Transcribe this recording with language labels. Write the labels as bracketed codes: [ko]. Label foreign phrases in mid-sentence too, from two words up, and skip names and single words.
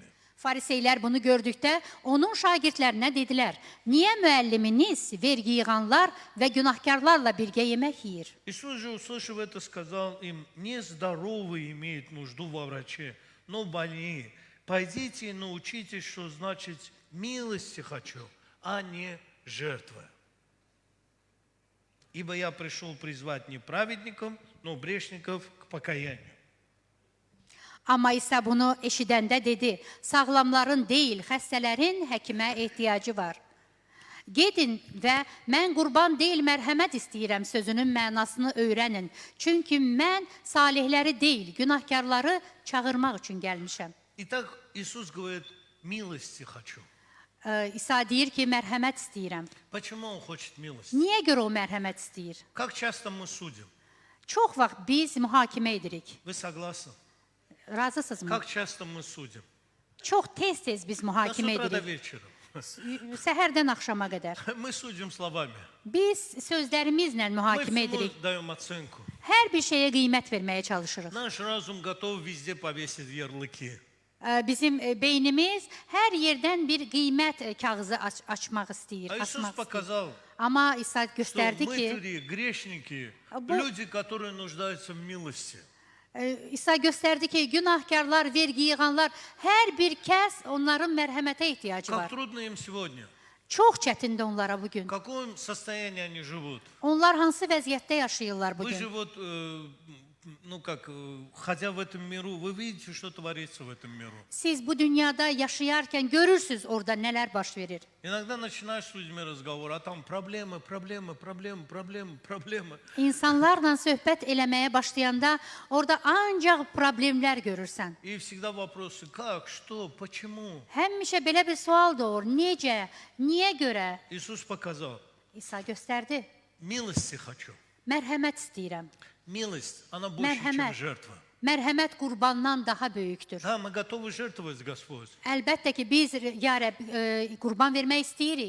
[az] Fariseylər bunu gördükdə onun şagirdlərinə dedilər, niyə müəlliminiz vergi yığanlar və günahkarlarla birgə yemək yeyir? [ru] Иисус же, услышав это, сказал им, не здоровые имеют нужду во враче, но больные. Пойдите и научитесь, что значит милости хочу, а не жертвы. Ибо я пришел призвать не праведников, но грешников к покаянию. [az] Amma İsa bunu eşidəndə dedi, sağlamların deyil, xəstələrin həkimə ehtiyacı var. Gedin və mən qurban deyil, mərhəmət istəyirəm sözünün mənasını öyrənin. Çünki mən salihləri deyil, günahkarları çağırmaq üçün gəlmişəm. [ru] Итак, Иисус говорит, милости хочу. [az] İsa deyir ki, mərhəmət istəyirəm. [ru] Почему Он хочет милости? [az] Niyə görə o mərhəmət istəyir? [ru] Как часто мы судим? [az] Çox vaxt biz mühakimə edirik. [ru] Вы согласны? [az] Razısınızmı? [ru] Как часто мы судим? [az] Çox tez-tez biz [ru] С [az] mühakimə [ru] утра до [az] edirik. [ru] вечера. [az] Səhərdən axşama qədər. [ru] Мы судим словами. [az] Biz sözlərimizlə [ru] Мы [az] mühakimə [ru] всему [az] edirik. [ru] даем оценку. [az] Hər bir şeyə qiymət verməyə çalışırıq. [ru] Наш разум готов везде повесить ярлыки. [az] Bizim beynimiz hər yerdən bir qiymət kağızı açmaq istəyir, [ru] А Иисус [az] açmaq istəyir. [ru] показал, [az] Amma İsa [ru] что [az] göstərdi ki, [ru] мытари, грешники, [az] Bu- [ru] люди, которые нуждаются в милости. [az] İsa göstərdi ki, günahkarlar, vergi yığanlar, hər bir kəs onların mərhəmətə ehtiyacı [ru] Как [az] var. [ru] трудно им сегодня. [az] Çox çətindir onlara bugün. [ru] В каком состоянии они живут? [az] Onlar hansı vəziyyətdə yaşayırlar [ru] Вы [az] bugün? [ru] же вот, ходя в этом миру, вы видите, что творится в этом миру. [az] Siz bu dünyada yaşayarkən görürsüz orada nələr baş verir. [ru] Иногда начинаешь с людьми разговор, а там проблемы, проблемы, проблемы, проблемы, проблемы. [az] İnsanlarla söhbət eləməyə başlayanda orada ancaq problemlər görürsən. [ru] И всегда вопросы, как, что, почему. [az] Həmişə belə bir sual doğur. Necə? Niyə görə? [ru] Иисус показал, [az] İsa göstərdi. [ru] милости хочу. [az] Mərhəmət istəyirəm. [ru] Милость, она больше, чем [az] Mərhəmət. [ru] жертва. [az] Mərhəmət qurbandan daha böyükdür. [ru] Да, мы готовы жертвовать, Господь. [az] Əlbəttə ki, biz ya Rəbb, qurban vermək istəyirik.